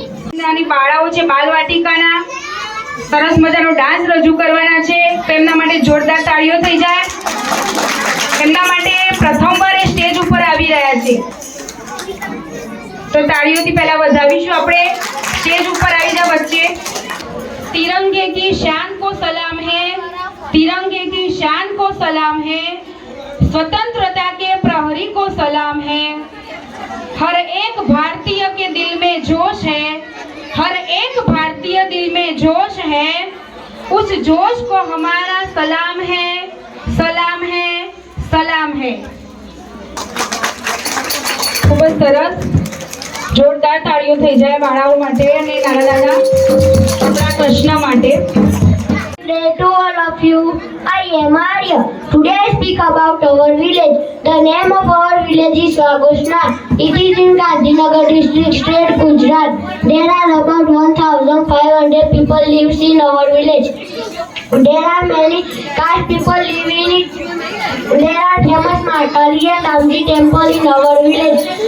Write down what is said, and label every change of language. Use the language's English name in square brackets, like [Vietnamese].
[Gujarati] નાની બાળાઓ છે બાલવાટિકાના, સરસ મજાનો ડાન્સ રજૂ કરવાના છે, તો એમના માટે જોરદાર તાળીઓ થઈ જાય. એમના માટે પ્રથમવાર એ સ્ટેજ ઉપર આવી રહ્યા છે, તો તાળીઓથી પહેલા વધાવીશું આપણે. સ્ટેજ ઉપર આવી જા બચ્ચે. [Hindi] तिरंगे की शान को सलाम है, तिरंगे की शान को सलाम है, स्वतंत्रता के प्रहरी को सलाम है. हर एक भारतीय के दिल में जोश है, हर एक भारतीय दिल में जोश है, उस जोश को हमारा सलाम है, सलाम है, सलाम है. [Gujarati] ખૂબ જ સરસ, જોરદાર તાળીઓ થઈ જાય બાળાઓ માટે અને નાના નાના આપણા કૃષ્ણ માટે. [English] To all of you, I am Arya. Today I speak about our village. The name of our village is Waghosna. It is in Gandhinagar district, state Gujarat. There are about 1,500 people lives in our village. There are many caste people live in it. There are famous Matali and Ramji temple in our village.